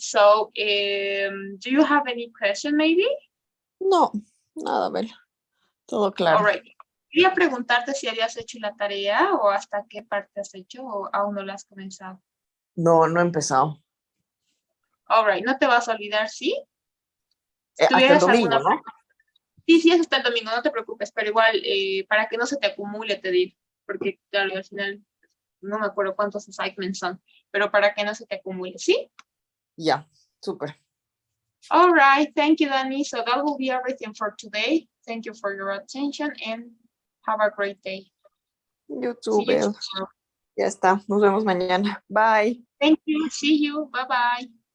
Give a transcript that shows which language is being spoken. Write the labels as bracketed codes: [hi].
[en] So, do you have any question maybe? [es] No, nada, Bel. Todo claro. [en] All right. [es] Quería preguntarte si habías hecho la tarea o hasta qué parte has hecho o aún no la has comenzado. No, no he empezado. [en] All right. [es] No te vas a olvidar, ¿sí? Hasta el domingo, ¿no? Sí, es hasta el domingo, no te preocupes, pero igual, para que no se te acumule, te digo, porque claro, al final no me acuerdo cuántos assignments son, pero para que no se te acumule, ¿sí? Ya, súper. [en] All right, thank you, Dani. So that will be everything for today. Thank you for your attention and have a great day. You too, See you Bel. tomorrow. [es] Ya está, nos vemos mañana. Bye. [en] Thank you, see you, bye-bye.